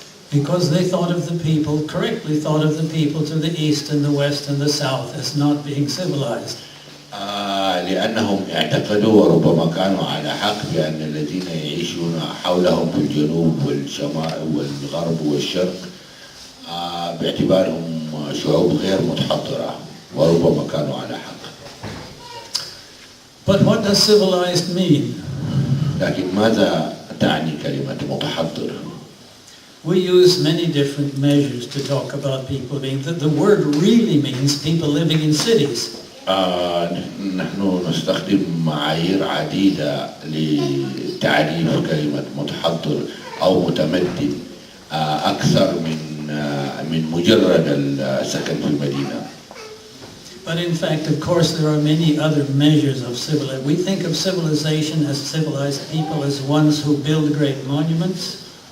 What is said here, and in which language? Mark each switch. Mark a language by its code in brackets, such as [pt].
[en] Because they thought of the people, correctly thought of the people to the east and the west and the south as not being civilized. [ar] لأنهم اعتقدوا وربما كانوا على حق بأن الذين يعيشون حولهم في الجنوب والشمال والغرب والشرق باعتبارهم شعوب غير متحضرة وربما كانوا على حق. [en] But what does civilized mean? [ar] لكن ماذا تعني كلمة متحضر؟ [en] We use many different measures to talk about people being. The word really means people living in cities. [ar] نحن نستخدم معايير عديدة لتعريف كلمة متحضر أو متمدن أكثر من مجرد السكن في المدينة. [en] But in fact, of course, there are many other measures of civilization. We think of civilization as civilized people as ones who build great monuments.